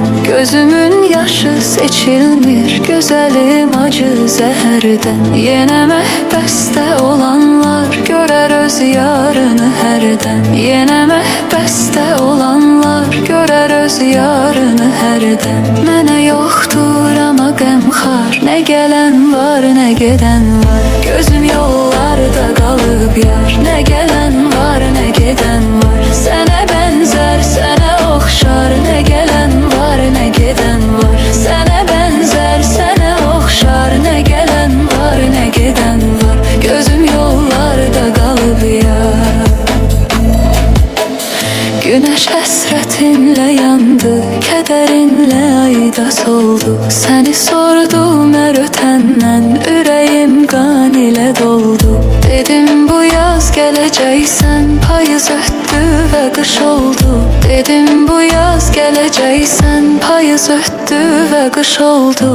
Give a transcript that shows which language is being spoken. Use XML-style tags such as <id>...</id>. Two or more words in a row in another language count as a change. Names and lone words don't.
<az>Gözümün yaşı seçilmir, gözəlim acı zəhərdən. Yenə məhbəsdə olanlar görər öz yarını hərdən. Yenə məhbəsdə olanlar görər öz yarını hərdən. Mənə yoxdur amma qəmxar, nə</az> <tr>Ne gelen var ne giden var. Gözüm yollarda kalıp yar. Ne gelen var ne giden var. Sene benzer sene okşar. Ne gelen var ne giden var. Sene benzer sene okşar. Ne gelen var ne giden var. Gözüm yollarda kalıp yar.</tr> <az>Güneş həsrətinlə yandı, kədərinlə ayda soldu. Səni sordum hər ötəndən, ürəyim qan ilə doldu. Dedim bu yaz gələcəksən, payız ötdü və qış oldu. Dedim bu yaz gələcəksən, payız ötdü və qış oldu.</az>